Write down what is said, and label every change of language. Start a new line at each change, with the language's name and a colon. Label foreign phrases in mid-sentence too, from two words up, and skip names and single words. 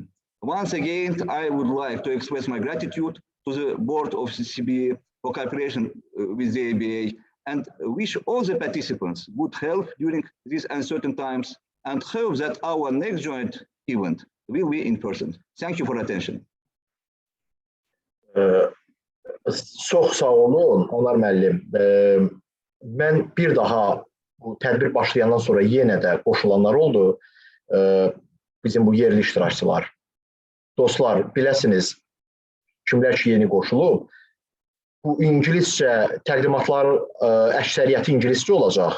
English: Once again, I would like to express my gratitude to the board of CCBE for cooperation with the ABA, and wish all the participants good health during these uncertain times, and hope that our next joint event will be in person. Thank you for attention.
Azerbaijani: Çox sağ olun, Anar müəllim. Mən bir daha bu tədbir başlayandan sonra yenə də qoşulanlar oldu. Bizim bu yerli iştirakçılar. Dostlar, biləsiniz, kimlər ki yeni qoşulub, bu İngiliscə təqdimatlar əksəriyyəti ingiliscə olacaq.